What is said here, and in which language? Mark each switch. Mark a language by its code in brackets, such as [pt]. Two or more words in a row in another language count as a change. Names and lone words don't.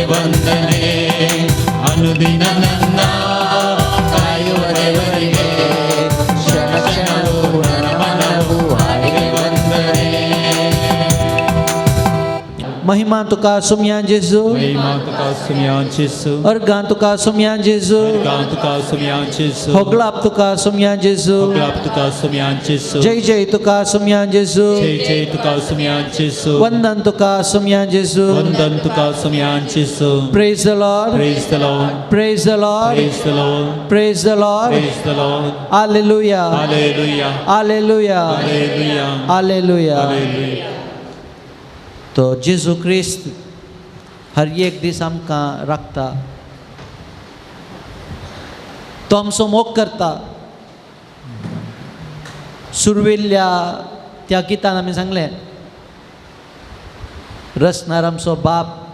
[kn] ವಂದನೆ ಅನುದಿನ ನನ್ನ ಕಾಯುವರೆವರಿಗೆ ಕ್ಷಣ ಕ್ಷಣವೂ ನನ್ನ ಮನವು ಹಾಡಿಗೆ ವಂದನೆ [kok] महिमा तुका सुमयान जेजू महिमा तुका सुमयान जेजू अर्गां तुका सुमयान जेजू अर्गां तुका सुमयान जेजू होगलाप तुका सुमयान जेजू होगलाप तुका सुमयान जेजू जय जय तुका सुमयान जेजू जय जय तुका सुमयान जेजू वंदन तुका सुमयान जेजू वंदन तुका सुमयान जेजू [en] Praise the Lord Praise the Lord. Praise the Lord Praise the Lord. Praise the Lord Praise the Lord. हालेलुया Hallelujah. हालेलुया Hallelujah. हालेलुया Hallelujah. [kok] तो जेजू क्रिस्त हर एक दीस आमकां राखता तो आमचो मोग करता सुरविल्ल्या त्या गितान आमी सांगलें रचणार आमचो बाप